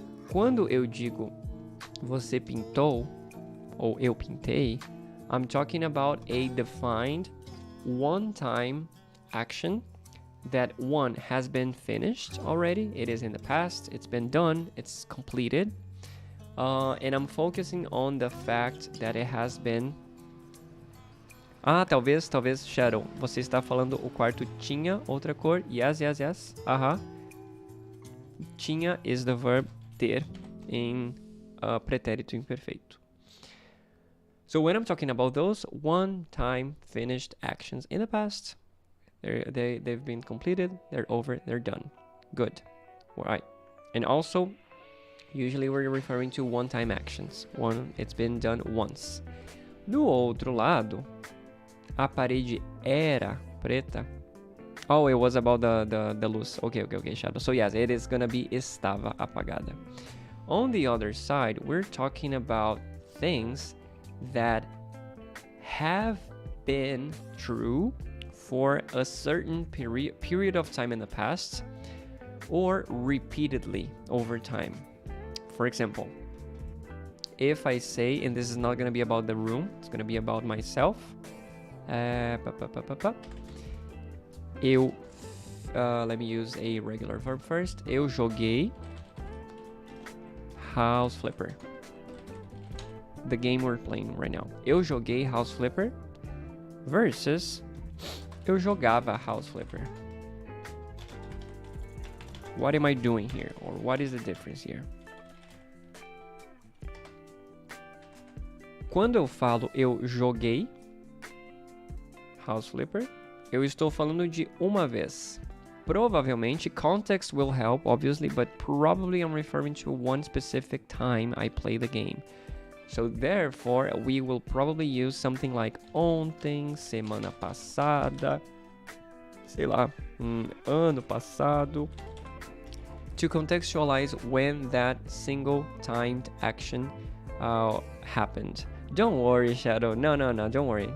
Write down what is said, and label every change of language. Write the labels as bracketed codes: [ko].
[pt] Quando eu digo você pintou, ou eu pintei, [en] I'm talking about a defined one-time action that one has been finished already. It is in the past, it's been done, it's completed. And I'm focusing on the fact that it has been... [pt] talvez, Shadow. Você está falando o quarto tinha outra cor? Yes. [en] Tinha is the verb ter em pretérito imperfeito. So when I'm talking about those one-time finished actions in the past, they've been completed, they're over, they're done. Good. All right. And also, usually we're referring to one-time actions. It's been done once. [pt] Do outro lado, a parede era preta. [en] Oh, it was about the luz. Okay, Shadow. So yes, it is gonna be [pt] estava apagada. [en] On the other side, we're talking about things that have been true for a certain period of time in the past or repeatedly over time. For example, if I say, and this is not going to be about the room, it's going to be about myself. Let me use a regular verb first. [pt] Eu joguei House Flipper. [en] The game we're playing right now. [pt] Eu joguei House Flipper versus eu jogava House Flipper. [en] What am I doing here? Or what is the difference here? [pt] Quando eu falo eu joguei House Flipper, eu estou falando de uma vez. [en] Provavelmente, context will help, obviously, but probably I'm referring to one specific time I play the game. So therefore, we will probably use something like [pt] ontem, semana passada, sei lá, ano passado, [en] to contextualize when that single timed action happened. Don't worry, Shadow. No, don't worry.